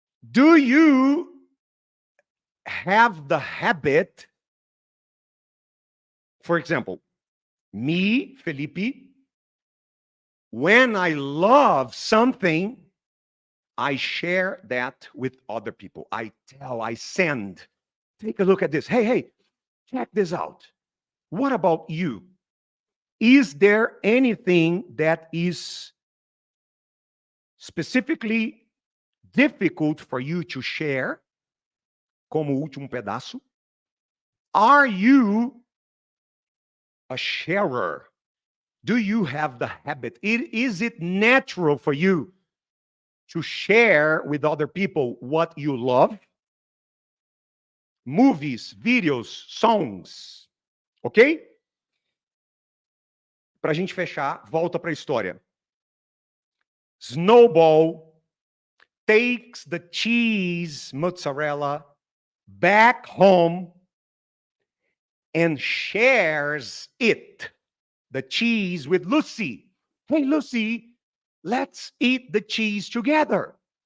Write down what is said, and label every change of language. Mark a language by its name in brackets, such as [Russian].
[English] Do you have the habit, for example, me, Felipe, when I love something, I share that with other people. I tell, I send. Take a look at this. Hey, check this out. What about you? Is there anything that is specifically difficult for you to share, [Portuguese] como último pedaço. [English] Are you a sharer? Do you have the habit? Is it natural for you to share with other people what you love? Movies, videos, songs. Ok? [Portuguese] Para a gente fechar, volta para a história. [English] Snowball takes the cheese mozzarella back home and shares it, the cheese, with Lucy. Hey, Lucy, let's eat the cheese together.